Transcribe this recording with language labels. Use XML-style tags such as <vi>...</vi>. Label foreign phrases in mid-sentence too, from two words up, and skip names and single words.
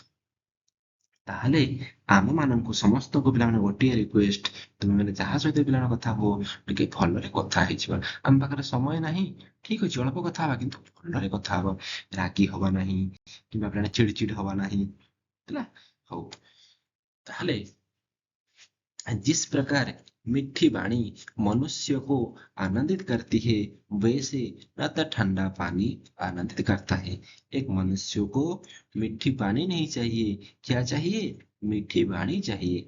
<or>ତାହେଲେ ଆମ ମାନଙ୍କୁ ସମସ୍ତଙ୍କୁ ପିଲାମାନେ ଗୋଟିଏ ରିକ୍ୱେଷ୍ଟ, ତୁମେ ମାନେ ଯାହା ସହିତ ପିଲାମାନେ କଥା ହୁଅ ଟିକେ ଭଲରେ କଥା ହେଇଯିବା। ଆମ ପାଖରେ ସମୟ ନାହିଁ, ଠିକ ଅଛି ଅଳ୍ପ କଥା ହବା କିନ୍ତୁ ଭଲରେ କଥା ହବା, ରାଗି ହବା ନାହିଁ କିମ୍ବା ପିଲାମାନେ ଚିଡଚିଡ ହବା ନାହିଁ ହେଲା। ହଉ, ତାହେଲେ</or> <hi>जिस प्रकार मीठी वाणी मनुष्य को आनंदित करती है, वैसे न तो ठंडा पानी आनंदित करता है। एक मनुष्य को मीठी पानी नहीं चाहिए, क्या चाहिए? मीठी वाणी चाहिए।</hi>